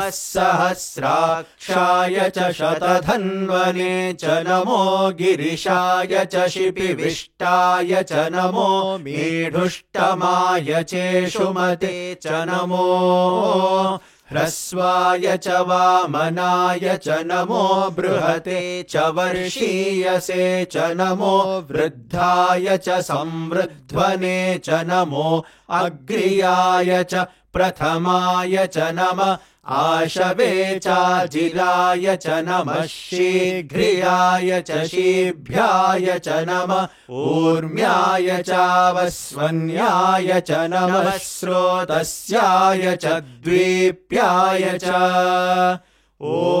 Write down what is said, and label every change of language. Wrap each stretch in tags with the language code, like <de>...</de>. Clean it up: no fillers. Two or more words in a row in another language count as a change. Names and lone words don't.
<sa>सहस्राक्षाय च शतधन्वने च नमो गिरिशाय च शिपिविष्टाय च नमो मीढुष्टमाय चेषुमते च नमो ह्रस्वाय च वामनाय च नमो बृहते च वर्षीयसे च नमो वृद्धाय च संवृध्वने च नमो अग्र्याय च प्रथमाय च नमः आशवे चाजिराय च नमः शीघ्रियाय च शीभ्याय च नमः ऊर्म्याय च वस्वन्याय च नमः स्रोतस्याय च द्वीप्याय च ॐ</sa>